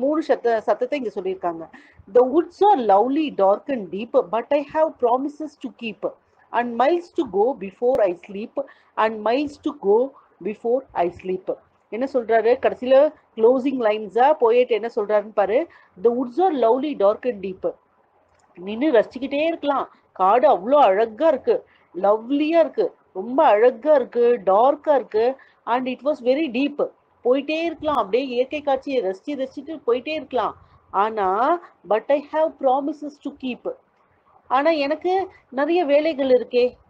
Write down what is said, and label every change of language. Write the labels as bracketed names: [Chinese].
[Tamil] 3 சத்தத்தை இங்க சொல்லியிருக்காங்க. [English] The woods are lovely, dark and deep, but I have promises to keep. and miles to go before I sleep and miles to go before I sleep. [Tamil] என்ன சொல்றாரு கடைசியில closing லைன்ஸா போயிட்டு என்ன சொல்றாருன்னு பாரு. [English] The woods are lovely dark and deep. [Tamil] நின்று ரசிச்சுக்கிட்டே இருக்கலாம். காடு அவ்வளோ அழகா இருக்கு, லவ்லியா இருக்கு, ரொம்ப அழகா இருக்கு, டார்க்கா இருக்கு, [English] And it was very deep. [Tamil] போயிட்டே இருக்கலாம், அப்படியே இயற்கை காட்சியை ரசிச்சுட்டு போயிட்டே இருக்கலாம். ஆனா [English] But I have promises to keep. [Tamil] ஆனா எனக்கு நிறைய வேலைகள் இருக்கே.